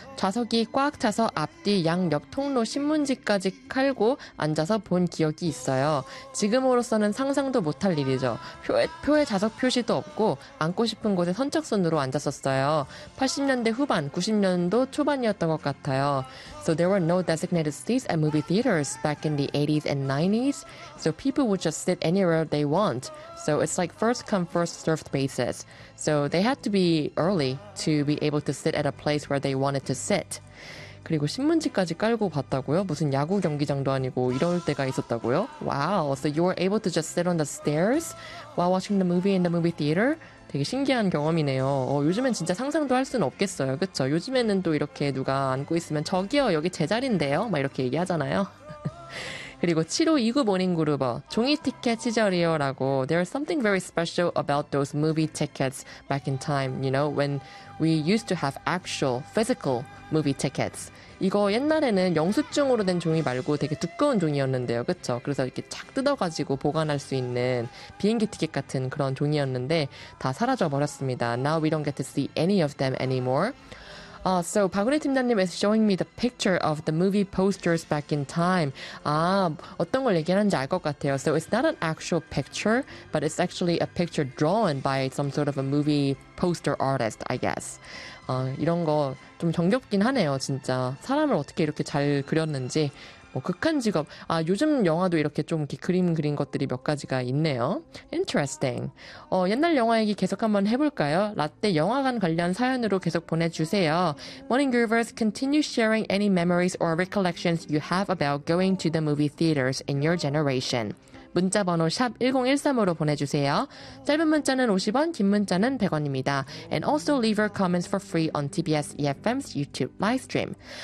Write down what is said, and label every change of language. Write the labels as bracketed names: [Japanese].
[Korean] 좌석이 꽉 차서 앞뒤 양옆 통로 신문지까지 칼고 앉아서 본 기억이 있어요. 지금으로서는 상상도 못할 일이죠. 표에 좌석 표시도 없고 앉고 싶은 곳에 선착순으로 앉았었어요. 80년대 후반, 90년도 초반이었던 것 같아요. [English] So there were no designated seats at movie theaters back in the 80s and 90s. So people would just sit anywhere they want. So it's like first come, first served basis. So they had to be early to be able to sit at a place where they wanted to sit. [Korean] 그리고 신문지까지 깔고 봤다고요? 무슨 야구 경기장도 아니고 이럴 때가 있었다고요? [English] Wow, so you were able to just sit on the stairs while watching the movie in the movie theater? [Korean] 되게 신기한 경험이네요. 요즘엔 진짜 상상도 할 수는 없겠어요. 그쵸? 요즘에는 또 이렇게 누가 앉고 있으면 저기요, 여기 제자리인데요? 막 이렇게 얘기하잖아요. 그리고 7529 모닝그룹어 종이 티켓 시절이요 라고 [English] There is something very special about those movie tickets back in time, you know, when we used to have actual physical movie tickets. [Korean] 이거 옛날에는 영수증으로 된 종이 말고 되게 두꺼운 종이었는데요. 그쵸? 그래서 이렇게 착 뜯어가지고 보관할 수 있는 비행기 티켓 같은 그런 종이였는데 다 사라져버렸습니다. [English] Now we don't get to see any of them anymore. So 박은혜 팀장님 is showing me the picture of the movie posters back in time. [Korean] 아, 어떤 걸 얘기하는지 알 것 같아요. [English] So it's not an actual picture, but it's actually a picture drawn by some sort of a movie poster artist, I guess. [Korean] 이런 거 좀 정겹긴 하네요, 진짜. 사람을 어떻게 이렇게 잘 그렸는지. 뭐 극한 직업. 아, 요즘 영화도 이렇게 좀 이렇게 그림 그린 것들이 몇 가지가 있네요. [English] Interesting. [Korean] 옛날 영화 얘기 계속 한번 해볼까요? 라떼 영화관 관련 사연으로 계속 보내주세요. [English] Morning Groovers, continue sharing any memories or recollections you have about going to the movie theaters in your generation. [Korean] 문자 번호 샵 1013으로 보내주세요. 짧은 문자는 50원, 긴 문자는 100원입니다. [English] And also leave your comments for free on TBS EFM's YouTube live stream.